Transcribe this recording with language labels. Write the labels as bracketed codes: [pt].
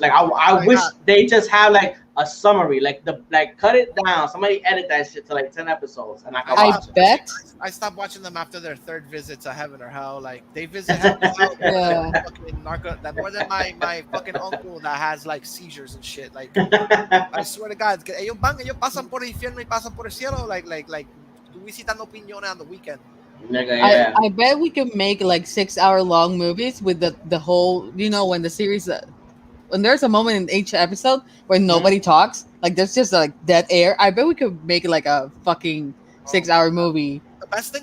[en] Like I wish they just have like a summary, like cut it down. Somebody edit that shit to like 10 episodes, and I can I watch it. bet. I stopped watching them after their third visit to heaven or hell. Like they visit heaven or hell. Yeah. Fucking that more than my fucking uncle that has like seizures and shit. Like I swear to God, [es] que ellos pasan por el infierno y pasan por el cielo. [en] Like [es] tú visitando piñones [en] on the weekend. Nigga, yeah. I bet we could make like 6 hour long movies with the whole, when the series, when there's a moment in each episode where nobody talks, like there's just like dead air. I bet we could make like a fucking 6 hour movie. The best thing